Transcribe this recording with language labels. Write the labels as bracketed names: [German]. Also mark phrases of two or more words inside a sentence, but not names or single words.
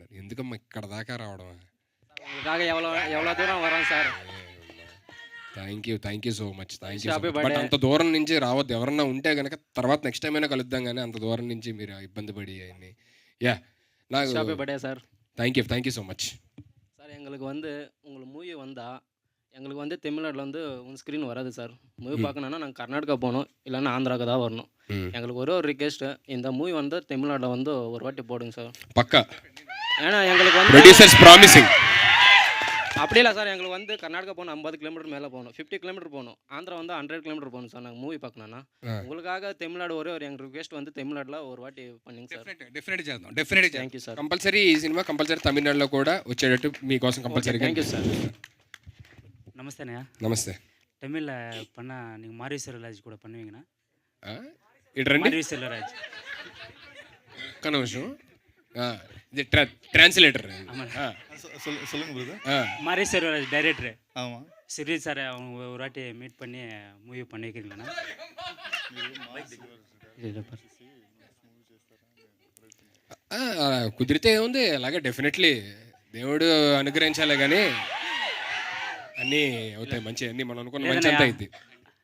[Telugu] ఎందుకమ్మా ఇక్కడ దాకా రావడం? ఎవరో దూరం వరం సార్. [English] Thank you so much. [Telugu] బట్ అంత దూరం నుంచి రావద్దు. ఎవరన్నా ఉంటే కనుక తర్వాత [English] next time [Telugu] అయినా కలుద్దాం, కానీ అంత దూరం నుంచి మీరు ఇబ్బంది పడి అన్ని. నాకు సార్. [English] Thank you so much [Tamil] சார். எங்களுக்கு உங்களுக்கு மூவி வந்தால் எங்களுக்கு தமிழ்நாட்டில் ஸ்க்ரீன் வராது சார். மூவி பார்க்கணுன்னா நாங்கள் கர்நாடகா போகணும், இல்லைன்னா ஆந்திராவுக்கு தான் வரணும். எங்களுக்கு ஒரு ரிக்வெஸ்ட்டு, இந்த மூவி தமிழ்நாட்டில் ஒரு வாட்டி போடுங்க சார். பக்கா. ஏன்னா எங்களுக்கு [English] producers promising. [Tamil] அப்படி இல்லை சார், எங்களுக்கு கர்நாடகா போகணும் 50 kilometer மேலே போகணும், 50 kilometer போகணும். ஆந்திரா 100 kilometer போகணும் சார். நாங்கள் மூவி பார்க்கணுன்னா உங்களுக்காக தமிழ்நாடு ஒரு எங்கள் ரிக்வெஸ்ட் தமிழ்நாட்டில் ஒரு వాటి பண்ணுங்க సార్. [Telugu] డెఫినెట్ చేద్దాం. డెఫినెట్ [English] Thank you sir. [Telugu] కంపల్సరీ ఈ సినిమా కంపల్సరీ తమిళనాడులో కూడా వచ్చేటట్టు మీకోసం కంపల్సరీ. [English] Thank you sir. [Tamil] நமஸ்தே அண்ணா. [Telugu] నమస్తే. [Tamil] தமிழில் பண்ணால் நீங்கள் மாரி செல்வராஜ் கூட பண்ணுவீங்கண்ணா? [Telugu] ఇటు రండి. [Tamil] மாரி செல்வராஜ் [Telugu] ఒక్క నిమిషం. ఇది ట్రాన్స్లేటర్. [Tamil] சொல்லுங்க பிரதர். மாரி செல்வராஜ் டைரக்டரு. ஆமாம். சிறி சார் அவங்க ஒரு வாட்டி மீட் பண்ணி மூவி பண்ணிக்கிறீங்களாண்ணா? [Telugu] కుదిరితే ఏముంది, అలాగే డెఫినెట్లీ దేవుడు అనుగ్రహించాలి, కానీ అన్నీ అవుతాయి మంచి, అన్నీ మనం అనుకున్న మంచి అంతా అయింది.